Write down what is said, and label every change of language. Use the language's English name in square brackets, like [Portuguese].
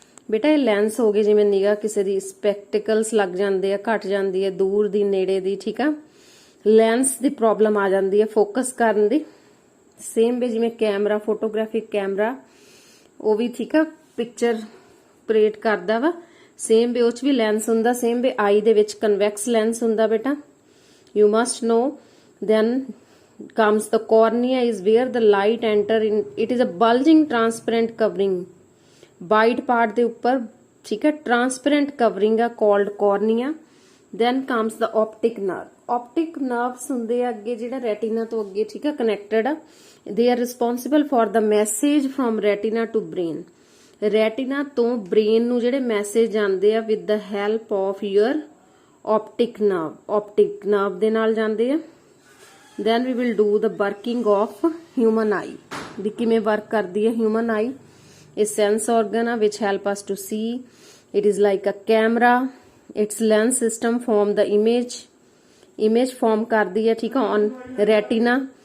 [Punjabi] ਬੇਟਾ ਇਹ ਲੈਂਸ ਹੋ ਗਏ, ਜਿਵੇਂ ਨਿਗਾਹ ਕਿਸੇ ਦੀ ਸਪੈਕਟੀਕਲਸ ਲੱਗ ਜਾਂਦੇ ਆ, ਘਟ ਜਾਂਦੀ ਹੈ, ਦੂਰ ਦੀ ਨੇੜੇ ਦੀ, ਠੀਕ ਆ, ਲੈਂਸ ਦੀ ਪ੍ਰੋਬਲਮ ਆ ਜਾਂਦੀ ਹੈ ਫੋਕਸ ਕਰਨ ਦੀ। ਸੇਮ ਵੇ ਜਿਵੇਂ ਕੈਮਰਾ, ਫੋਟੋਗ੍ਰਾਫਿਕ ਕੈਮਰਾ, ਉਹ ਵੀ ਠੀਕ ਆ ਪਿਕਚਰ ਕ੍ਰੀਏਟ ਕਰਦਾ ਵਾ, ਸੇਮ ਵੇ ਉਹ 'ਚ ਵੀ ਲੈਂਸ ਹੁੰਦਾ। ਸੇਮ ਵੇ ਆਈ ਦੇ ਵਿੱਚ ਕਨਵੈਕਸ ਲੈਂਸ ਹੁੰਦਾ ਬੇਟਾ, [English] You must know. Then comes the cornea is where the light enter in. It is a bulging transparent covering, white part [Punjabi] ਦੇ ਉੱਪਰ, ਠੀਕ ਹੈ, [English] Transparent covering ਆ, called cornea. Then comes the optic nerve. [Punjabi] ਆਪਟਿਕ ਨਰਵਸ ਹੁੰਦੇ ਆ ਅੱਗੇ ਜਿਹੜਾ ਰੈਟੀਨਾ ਤੋਂ ਅੱਗੇ, ਠੀਕ ਹੈ, ਕਨੈਕਟਡ ਆ। [English] They are responsible for the message from retina to brain. [Punjabi] Retina ਤੋਂ ਬ੍ਰੇਨ ਨੂੰ ਜਿਹੜੇ ਮੈਸੇਜ ਜਾਂਦੇ ਆ [English] with the help of your optic nerve [Punjabi] ਦੇ ਨਾਲ ਜਾਂਦੇ ਆ। [English] then we will do the working of human eye [Punjabi] ਵੀ ਕਿਵੇਂ ਵਰਕ ਕਰਦੀ ਹੈ [English] human eye। ਇਹ sense organ ਆ which help us to see, it is like a camera, its lens system form the image form [Punjabi] ਕਰਦੀ ਹੈ ਠੀਕ ਆ [English] on retina।